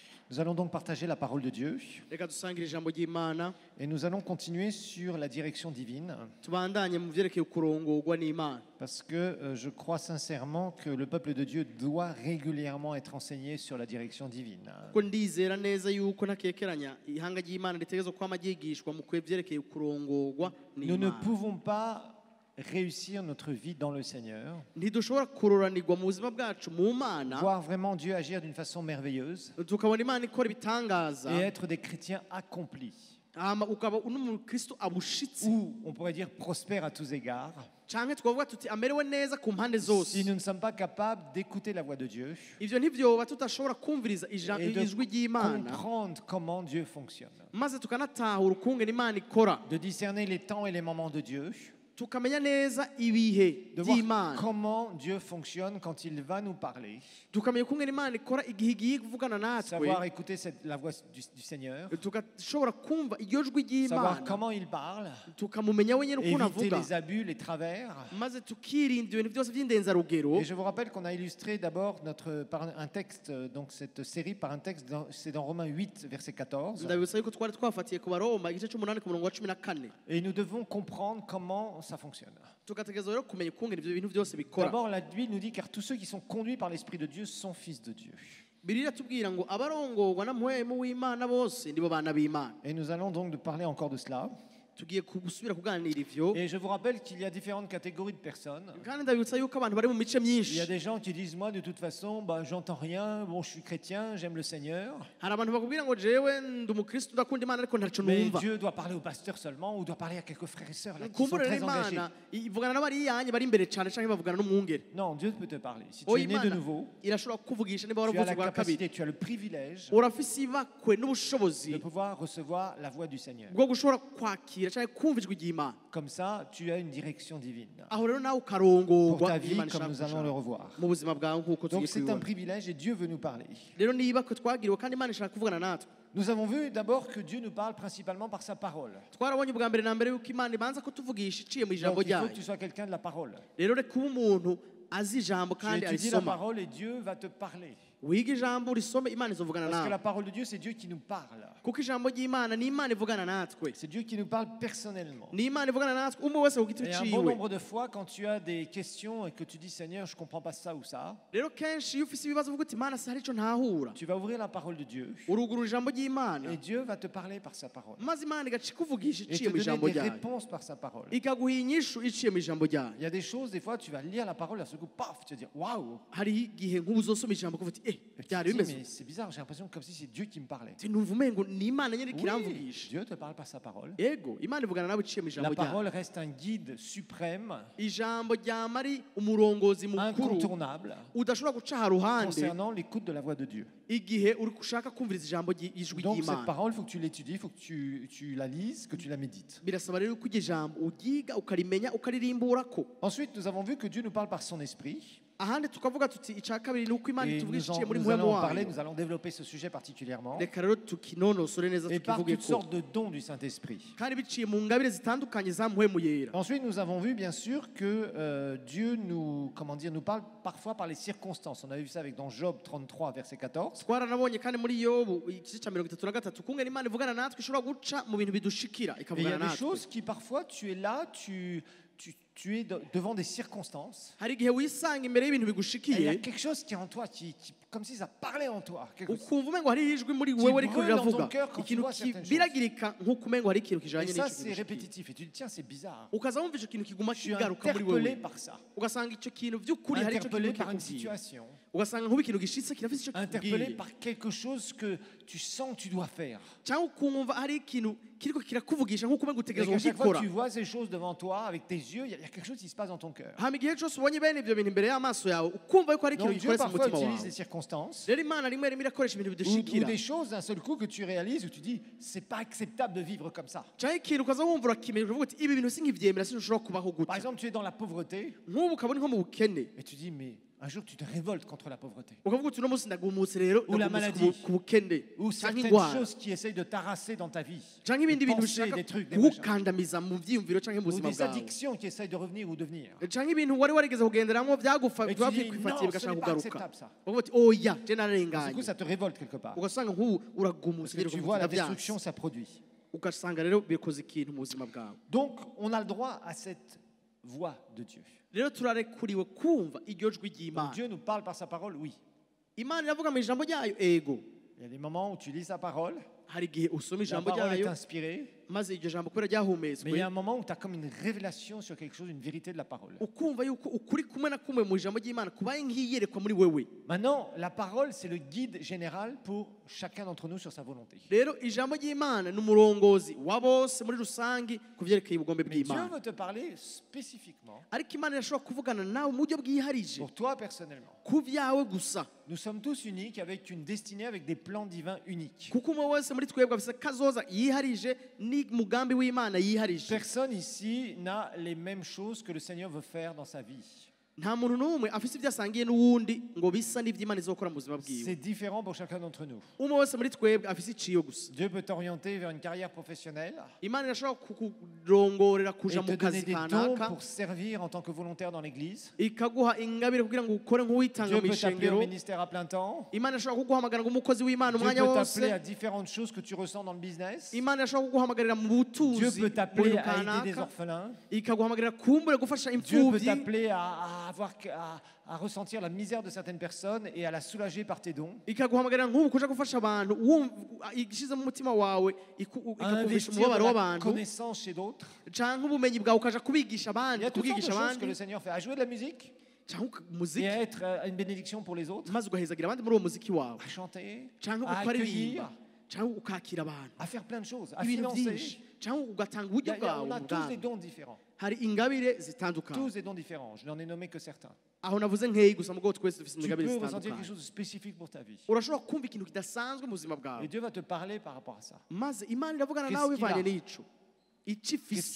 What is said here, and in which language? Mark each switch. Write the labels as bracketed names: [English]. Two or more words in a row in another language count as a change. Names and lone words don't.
[French] Nous allons donc partager la parole de Dieu [Rundi] reka dusangire ijambo ry'Imana [French] et nous allons continuer sur la direction divine [Rundi] tubandanye mu vyerekeye kurongorwa n'Imana [French] parce que je crois sincèrement que le peuple de Dieu doit régulièrement être enseigné sur la direction divine. [Rundi] kuko ndizera neza yuko ntakekeranya ihanga ry'Imana ritegerezwa kwama ryigishwa mu kuvyerekeye kurongorwa [French] Nous ne [Rundi] n'Imana. [French] pouvons pas réussir notre vie dans le Seigneur, [Rundi] Ntidushobora kuroranirwa mu buzima bwacu mu Mana [French] voir vraiment Dieu agir d'une façon merveilleuse [Rundi] tukabona Imana ikora ibitangaza [French] et être des chrétiens accomplis, [Rundi] hama ukaba n'umukristo abushitsi [French] ou on pourrait dire prospères à tous égards, [Rundi] canke tukavuga tuti amerewe neza ku mpande zose. [French] si nous ne sommes pas capables d'écouter la voix de Dieu [Rundi] Ivyo ntivyoba tutashobora kumviriza [French] et [Rundi] ijwi [French] de [Rundi] ry'Imana [French] comprendre comment Dieu fonctionne, [Rundi] maze tukanatahura ukungene Imana ikora, [French] de discerner les temps et les moments de Dieu, [Rundi] tukamenya neza ibihe [French] de voir [Rundi] by'Imana, [French] comment Dieu fonctionne quand il va nous parler, [Rundi] tukamenya ukungene Imana ikora igihe igiye kuvugana natwe, [French] savoir écouter la voix du Seigneur, [Rundi] tugashobora kumva iryo jwi [French] savoir [Rundi] ry'Imana, [French] comment il parle, [Rundi] tukamumenya wenyine ukuntu [French] éviter [Rundi] avuga, [French] les abus, les travers. [Rundi] maze tukirinda ibintu byose by'indenzarugero. [French] Et je vous rappelle qu'on a illustré d'abord par un texte, donc cette série par un texte, c'est dans Romains 8, verset 14. [Rundi] Ndabibutsa yuko twari twafatiye ku Baroma igice c'umunani ku murongo wa 14, [French] Et nous devons comprendre comment ça fonctionne. [Rundi] tugategerezwa rero kumenya ukungene ivyo bintu byose bikora. [French] D'abord, la Bible nous dit car tous ceux qui sont conduits par l'Esprit de Dieu sont fils de Dieu. [Rundi] Bibiliya iratubwira ngo abarongorwa na mpwemu w'Imana bose nibo bana b'Imana. [French] Et nous allons donc parler encore de cela. [Rundi] Tugiye gusubira kuganira ivyo, [French] Et je vous rappelle qu'il y a différentes catégories de personnes. [Rundi] kandi ndabibutsa yuko abantu bari mu mice [French] Il y a [Rundi] myinshi. [French] des gens qui disent moi de toute façon bah, j'entends rien, bon je suis chrétien, j'aime le Seigneur. [Rundi] Hari abantu bakubwira ngo jewe ndi umukristo ndakunda Imana ariko ntaco [French] Mais [Rundi] numva. [French] Dieu doit parler au pasteur seulement ou doit parler à quelques frères et sœurs là, qui sont [Rundi] Kumbura [French] très engagés. [Rundi] Imana ivugana n'abari yanye bari imbere cyane canke bavugana n'umwungere. [French] Non, Dieu peut te parler. Si tu [Rundi] O [French] es né de [Rundi] Imana [French] nouveau, [Rundi] irashobora kukuvugisha niba [French] tu as [Rundi] waravutse [French] la [Rundi] bwa kabiri. [French] capacité, tu as le privilège [Rundi] Urafise ibakwe [French] de [Rundi] n'ubushobozi [French] pouvoir recevoir la voix du Seigneur. [Rundi] bwo gushobora kwakira canke kumva ijwi ry'Imana. [French] Comme ça, tu as une direction divine [Rundi] Aho rero nawe [French] pour [Rundi] ukarongorwa [French] ta vie, [Rundi] Imana [French] comme [Rundi] ishaka [French] nous allons [Rundi] gushaka [French] le revoir. [Rundi] mu buzima bwawe nk'uko [French] Donc [Rundi] tugiye [French] c'est un [Rundi] kubibona. [French] privilège et Dieu veut nous parler. [Rundi] Rero niba ko twagiriwe kandi Imana ishaka kuvugana natwe. [French] Nous avons vu d'abord que Dieu nous parle principalement par sa parole. [Rundi] Twarabonye ubwa mbere na mbere yuko Imana ibanza kutuvugisha iciye mu ijambo [French] Donc il faut que [Rundi] ryayo. [French] tu sois quelqu'un de la parole. [Rundi] Rero reka ube umuntu azi ijambo [French] Tu [Rundi] kandi [French] étudies la [Rundi] arisoma. [French] parole et Dieu va te parler. [Rundi] Wiga ijambo urisome Imana izovugana [French] Parce que la [Rundi] nawe. [French] parole de Dieu, c'est Dieu qui nous parle. [Rundi] Kuko ijambo ry'Imana ni Imana ivugana natwe. [French] C'est Dieu qui nous parle personnellement. [Rundi] Ni Imana ivugana natwe umwe wese ku giti [French] Et un bon [Rundi] ciwe. [French] nombre de fois, quand tu as des questions et que tu dis Seigneur, je ne comprends pas ça ou ça, [Rundi] Rero kenshi iyo ufise ibibazo uvuga uti Imana si hari ico ntahura. [French] tu vas ouvrir la parole de Dieu [Rundi] Urugurura ijambo ry'Imana. [French] et Dieu va te parler par sa parole. [Rundi] Maze Imana igaca ikuvugisha [French] Et [Rundi] iciye [French] te [Rundi] mu ijambo [French] donner des [Rundi] ryayo. [French] réponses par sa parole. [Rundi] Ikaguha inyishu iciye mu ijambo ryayo. [French] Il y a des choses, des fois, tu vas lire la parole, à ce coup, paf, tu vas dire waouh! [Rundi] Hariho igihe nk'ubu uzosoma ijambo ukavuga uti [French] Et tu [Rundi] byari [French] te dis, [Rundi] bimeze. [French] mais c'est bizarre, j'ai l'impression comme si c'est Dieu qui me parlait. [Rundi] Uti numva umengo ni Imana nyene [French] Oui, [Rundi] ikiramvugisha. [French] Dieu te parle par sa parole. [Rundi] Ego Imana ivugana nawe iciye mu [French] La [Rundi] ijambo ryayo. [French] parole reste un guide suprême, [Rundi] Ijambo ryama ari umurongozi mukuru [French] incontournable, [Rundi] udashobora guca haruhande [French] concernant l'écoute de la voix de Dieu. [Rundi] igihe uri ushaka kumviriza ijambo ijwi [French] Donc cette [Rundi] ry'Imana. [French] parole, il faut que tu l'étudies, il faut que tu la lises, que tu la médites. [Rundi] Birasaba rero ko iryo jambo uryiga ukarimenya ukaririmburako. [French] Ensuite, nous avons vu que Dieu nous parle par son esprit. [Rundi] Ahandi tukavuga tuti icya kabiri ni uko Imana [French] Et [Rundi] ituvugisha iciye muri [French] nous [Rundi] muhemu [French] allons en parler, [Rundi] wayo. [French] nous allons développer ce sujet particulièrement. [Rundi] Reka rero tukinonosore neza [French] Et par [Rundi] tukivuge [French] toutes [Rundi] ko [French] sortes de dons du Saint-Esprit. [Rundi] kandi biciye mu ngabire zitandukanye za muhemu yera. [French] Ensuite, nous avons vu bien sûr que Dieu nous, comment dire, nous parle parfois par les circonstances. On avait vu ça avec dans Job 33, verset 14. [Rundi] Twaranabonye kandi muri Yobu igice cya 33 kungena Imana ivugana natwe ishobora guca mu bintu bidushikira [French] Et il y a [Rundi] ikavugana [French] des [Rundi] natwe. [French] choses qui parfois tu es là, tu es devant des circonstances. [Rundi] Hari igihe wisanga imbere y'ibintu [French] Et il y a [Rundi] bigushikiye [French] quelque chose qui est en toi, comme si ça parlait en toi. [Rundi] ukumva umengo hari ijwi muri [French] Qui [Rundi] wewe riko [French] brûle dans ton [Rundi] riravuga [French] cœur quand tu [Rundi] ikintu [French] vois certaines [Rundi] kibiragirika nk'uko umengo hari ikintu [French] Et [Rundi] kijanye [French] ça, [Rundi] n'icyo [French] c'est [Rundi] kigushikiye. [French] répétitif. Et tu dis, tiens, c'est bizarre. [Rundi] Ukaza wumva icyo kintu kiguma [French] Je suis [Rundi] kigaruka muri [French] interpellé [Rundi] wewe [French] par ça. [Rundi] ugasanga icyo kintu by'ukuri hari icyo [French] Interpellé [Rundi] kintu [French] par une [Rundi] kikubwiye [French] situation. [Rundi] ugasanga nk'ubu ikintu gishitse kirafise icyo [French] Interpellé [Rundi] kikubwiye [French] par quelque chose que tu sens que tu dois faire. [Rundi] cyangwa ukumva hari ikintu kiriko kirakuvugisha nk'uko umengo [French] Et [Rundi] utegerezwa [French] qu'à chaque fois [Rundi] kugikora [French] que tu vois ces choses devant toi, avec tes yeux, il y a quelque chose qui se passe dans ton cœur. [Rundi] hama igihe cyose ubonye bene ibyo bintu imbere y'amaso yawe ukumva yuko hari ikintu [French] Donc Dieu [Rundi] gikoretse mu [French] parfois [Rundi] mutima [French] utilise des [Rundi] wawe. [French] circonstances [Rundi] Rero Imana rimwe rimwe irakoresha ibintu [French] ou [Rundi] bidushikira [French] des choses d'un seul coup que tu réalises où tu dis, c'est pas acceptable de vivre comme ça. [Rundi] cyangwa ikintu ukaza wumva urakimenya ukavuga uti ibi bintu sinkivyemera sinshobora kubaho [French] Par [Rundi] gutya [French] exemple, tu es dans la pauvreté [Rundi] nk'ubu ukabona nko mu bukene [French] et tu dis, mais Un jour, tu te révoltes contre la pauvreté. [Rundi] ukavuga uti uno munsi ndagumutse rero [French] Ou la [Rundi] ndagumutse [French] maladie. [Rundi] ku bukene [French] Ou [Rundi] canke [French] certaines [Rundi] ingwara [French] choses qui essayent de t'arraser dans ta vie. [Rundi] canke ibindi [French] Des [Rundi] bintu [French] pensées, [Rundi] bishaka [French] des trucs, des machins. [Rundi] kuwukandamiza mu vyiyumviro canke mu [French] Ou [Rundi] buzima [French] des [Rundi] bwawe [French] addictions qui essayent de revenir ou de venir. [Rundi] canke ibintu wari warigeze kugenderamwo [French] Et tu dis, [Rundi] vyakwifatiye [French] non, ce [Rundi] bigashaka [French] n'est pas [Rundi] kugaruka [French] acceptable ça. [Rundi] ukavuga uti oya je [French] Du coup, [Rundi] nararenganye [French] ça te révolte quelque part. [Rundi] ugasanga nk'ubu [French] Parce [Rundi] uragumutse [French] que tu vois la destruction, ça produit. [Rundi] ugasanga rero bikoze ikintu mu buzima bwawe [French] Donc, on a le droit à cette voix de Dieu. [Rundi] rero turarekuriwe kumva iryo jwi [French] Donc, [Rundi] ry'imana [French] Dieu nous parle par sa parole, oui. [Rundi] imana iravuga mu ijambo ryayo ego [French] Il y a des moments où tu lis sa parole, [Rundi] hari igihe usoma [French] la [Rundi] ijambo [French] parole est [Rundi] ryayo [French] inspirée, [Rundi] maze iryo jambo kubera [French] mais il y [Rundi] ryahumetswe [French] a un moment où tu as comme une révélation sur quelque chose, une vérité de la parole. [Rundi] ukumva yuko ukuri kumwe na kumwe mu ijambo ry'imana kubaye nk'iyerekwa muri wewe [French] Maintenant, la parole, c'est le guide général pour chacun d'entre nous sur sa volonté. [Rundi] rero ijambo ry'imana ni umurongozi wa bose muri rusange ku byerekeye ubugombe [French] Mais Dieu [Rundi] bw'imana [French] veut te parler spécifiquement [Rundi] ariko imana irashobora kuvugana nawe mu buryo bwiharije [French] pour toi personnellement. [Rundi] ku byawe gusa [French] Nous sommes tous uniques avec une destinée, avec des plans divins uniques. [Rundi] kuko umwe wese muri twebwe afite kazoza yiharije n'umugambi w'imana yiharije [French] Personne ici n'a les mêmes choses que le Seigneur veut faire dans sa vie. [Rundi] nta muntu n'umwe afite ibyo asangiye n'uwundi ngo bisa n'iby'imana izokora mu buzima bwiwe [French] C'est différent pour chacun d'entre nous. [Rundi] umwe wese muri twebwe afite iciyo gusa [French] Dieu peut t'orienter vers une carrière professionnelle [Rundi] imana irashobora kukurongorera [French] et [Rundi] kuja [French] te [Rundi] mu [French] donner [Rundi] kazi [French] des dons [Rundi] kanaka [French] pour servir en tant que volontaire dans l'église. [Rundi] ikaguha ingabire kugira ngo ukore nk'uwitanga [French] Dieu [Rundi] mu [French] peut t'appeler au [Rundi] ishengero [French] ministère à plein temps. [Rundi] imana irashobora kuguhamagara ngo umukozi w'imana [French] Dieu [Rundi] umwanya [French] peut [Rundi] wose [French] t'appeler à différentes choses que tu ressens dans le business. [Rundi] imana irashobora kuguhamagarira mu [French] Dieu [Rundi] butuzi [French] peut [Rundi] mu [French] t'appeler [Rundi] bintu [French] à aider des [Rundi] kanaka [French] orphelins. [Rundi] ikaguhamagarira kumbure gufasha [French] Dieu peut [Rundi] imfubyi [French] t'appeler à avoir, à ressentir la misère de certaines personnes et à la soulager par tes dons. [Rundi] ikaguhamagarira nk'ubu kuja gufasha abantu igishyize mu mutima wawe [French] À [Rundi] ikakumvisha [French] investir [Rundi] umubabaro [French] de la [Rundi] w'abantu [French] connaissance chez d'autres. [Rundi] canke ubumenyi bwawe ukaja kubigisha [French] Il [Rundi] abandi [French] y a toutes sortes de [Rundi] kubwigisha [French] choses que le [Rundi] abandi [French] Seigneur fait. À jouer de la musique [Rundi] canke [French] et [Rundi] umuziki [French] à être une bénédiction pour les autres. [Rundi] maze ugahezagira abandi muri uwo muziki wawe [French] À chanter, [Rundi] canke [French] à [Rundi] ukaririmba [French] accueillir, [Rundi] canke ukakira abantu [French] à faire plein de choses, à [Rundi] ibintu [French] financer. [Rundi] byinshi canke ugatanga uburyo bwawe [French] On a [Rundi] mu [French] tous des [Rundi] bwami [French] dons différents. [Rundi] hari ingabire zitandukanye [French] Tous des dons différents. Je n'en ai nommé que certains. [Rundi] aho navuze nkeyi gusa mugabo twese dufite [French] Tu [Rundi] ingabire [French] peux ressentir quelque [Rundi] zitandukanye [French] chose de spécifique pour ta vie. [Rundi] urashobora kumva ikintu kidasanzwe mu buzima bwawe [French] Et Dieu va te parler par rapport à ça. [Rundi] maze imana iravugana [French] Qu'est-ce [Rundi] nawe [French] qu'il a? [Rundi] bivanye n'ico ico [French] Qu'est-ce [Rundi] ifise